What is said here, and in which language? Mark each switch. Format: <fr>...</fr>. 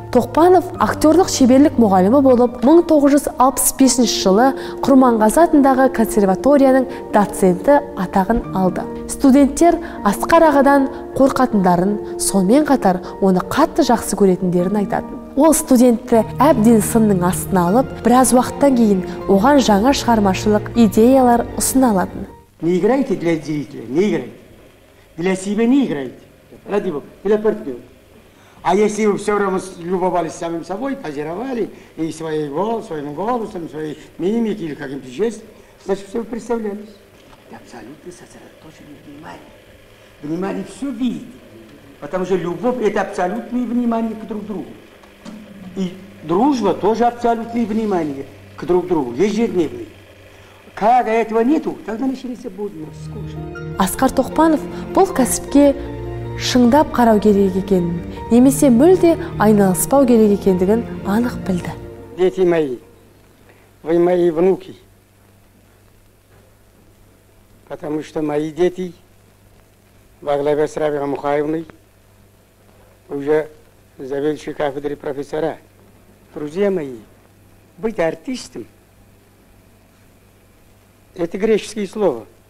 <kk>Тоқпанов актерлік шеберлік мұғалімі болып, 1965 жылы Құрманғазы атындағы консерваторияның доценті атағын алды. Студенттер Асқар ағадан қорқатындарын, сонымен қатар оны қатты жақсы көретіндерін айтады. Ол студентті әбден сынның астына алып, біраз уақыттан кейін оған жаңа шығармашылық идеялар ұсына алатын.</kk> <ru>Не играйте для зрителя, не играйте. Для себя не играйте. Ради Бога, для партнера. А если вы все равно любовались самим собой, позировали, и своим голосом, своей мимикой или каким-то жестом, значит, все вы представлялись. И абсолютно сосредоточенное внимание. Внимание все видит. Потому что любовь – это абсолютное внимание к друг другу. И дружба тоже абсолютное внимание к друг другу, ежедневное. Когда этого нету, тогда начинается будно, скучно.</ru> <kk>Асқар Тоқпанов бұл кәсіпке шыңдап қарау керек екенін, немесе мүлде айналыспау керек екендігін анық білді.</kk> <ru>Дети мои, вы мои внуки, потому что мои дети во главе с Рабией Мухаевной уже заведующие кафедры профессора. Друзья мои, быть артистом – это греческое слово.</ru>